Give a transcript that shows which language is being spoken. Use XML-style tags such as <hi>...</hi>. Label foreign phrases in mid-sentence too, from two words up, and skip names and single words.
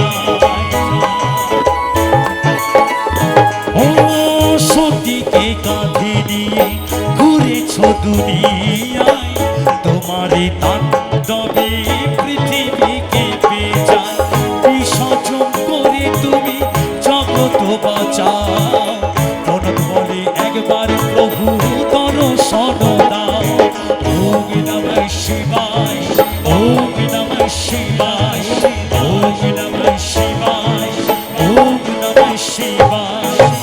<bn>ও সতীকে কাঁধে নিয়ে ঘুরেছ দুনিয়ায় তোমারই তাণ্ডবে পৃথিবী কেঁপে যায় বিসর্জন করে তুমি জগৎ বাঁচাও বলে একবার প্রভু দর্শন দাও</bn> <sa>ওম নমঃ শিবায় ওম নমঃ শিবায় ওম নমঃ শিবায় ওম নমঃ শিবায়</sa>